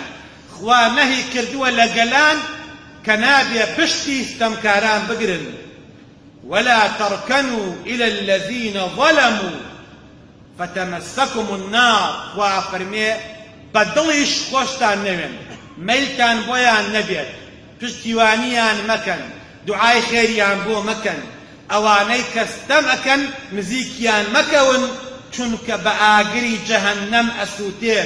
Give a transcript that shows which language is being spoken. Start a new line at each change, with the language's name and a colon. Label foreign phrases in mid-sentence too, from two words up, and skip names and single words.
Central Kurdish: خوا نەهی کردووە لە گەلان کە نابێ پشتی ستەمکاران بگرن.
Arabic: ولا تركنوا إلى الذين ظلموا فتمسكم النار.
Central Kurdish: خوا فەرمێ بەدڵیش خۆشتان نەوێن، مەیلتان بۆیان نەبێت، پشتیوانیان مەکەن، دوعای خێریان بۆ مەکەن. ئەوانەی کە ستەم ئەکەن نزیکیان مەکەون، چونکە بە ئاگری جەهەنەم ئەسووتێن.